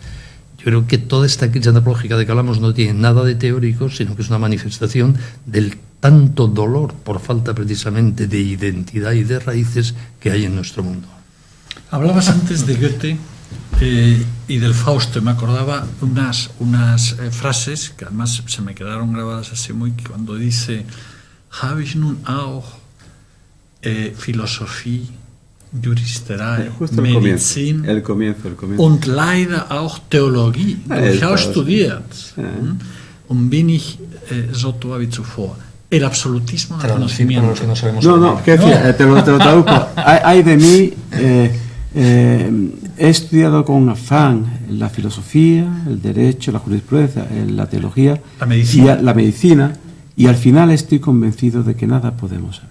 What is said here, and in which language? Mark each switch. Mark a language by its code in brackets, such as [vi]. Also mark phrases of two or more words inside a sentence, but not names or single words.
[es] Yo creo que toda esta crisis antropológica de que hablamos no tiene nada de teórico, sino que es una manifestación del tanto dolor por falta precisamente de identidad y de raíces que hay en nuestro mundo. Hablabas antes de Goethe y del Fausto. Me acordaba unas frases que además se me quedaron grabadas así muy, cuando dice: [de] habe ich nun auch Philosophie, Juristerei, Medizin [es] el comienzo. [de] und leider auch Theologie. Ich habe studiert und bin ich so wie zuvor. [es] El absolutismo del conocimiento. Que no sabemos te lo traduzco. Hay de mí, he estudiado con afán la filosofía, el derecho, la jurisprudencia, la teología, la medicina, y al final estoy convencido de que nada podemos saber.